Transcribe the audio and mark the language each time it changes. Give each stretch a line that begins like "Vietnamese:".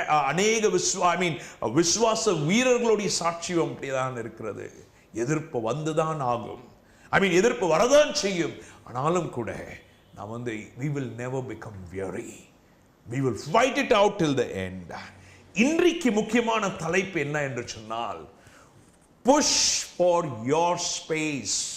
Tamil: அநேக விசுவாச வீரர்களுடைய சாட்சியம் அப்படிதான் இருக்கிறது. எதிர்ப்பு வந்துதான் ஆகும், எதிர்ப்பு வரதான் செய்யும். ஆனாலும் கூட நாம் வந்து
English: we will never become weary. We will fight it out till the end.
Tamil: இன்றைக்கு முக்கியமான தலைப்பு என்ன என்று சொன்னால்,
English: push for your space.